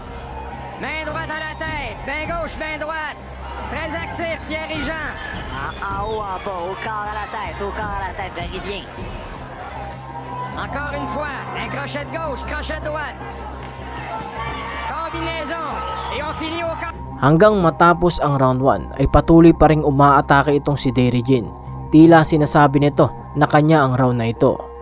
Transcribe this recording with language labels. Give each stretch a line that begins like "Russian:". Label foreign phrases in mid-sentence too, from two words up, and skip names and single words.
French: Main droite à la tête, main gauche, main droite. Très actif, dirigeant. En haut, en bas, au corps à la tête, varie bien. Encore une fois, un crochet de gauche, crochet de droite. Combinaison. Et on finit au corps.
Filipino: Hanggang matapos ang round 1 ay patuloy pa ring umaatake itong si Derry Jean. Tila sinasabi nito na kanya ang round na ito.